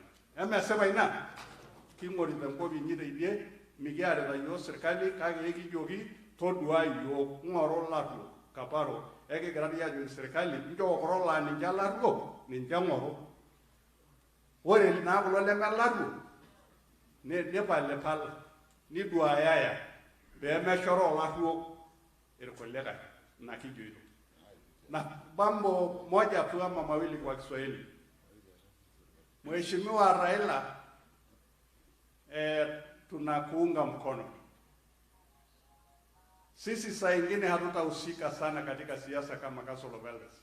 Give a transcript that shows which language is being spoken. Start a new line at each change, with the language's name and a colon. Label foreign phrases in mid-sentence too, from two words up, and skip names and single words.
Masai: Emesipa ina king'orita enkop inyi teidie mikiarita yiok sirkali kake ekijoki todua yiok ng'oru ilarruok Kaparo ekigira dii ajoki sirkali nchoo kulo laa ninche ilarruok ninche ng'oru. Ore naa kulo leme ilarruok nipalipal niduayaya pee meshoroo ilarruok irkulikae ina kijoito.
Swahili: Na mambo moja tu ama mawili kwa Kiswahili. Mheshimiwa Raila tunakuunga mkono. Sisi saa ingine hatutahusika sana katika siasa kama
English: Council of Elders.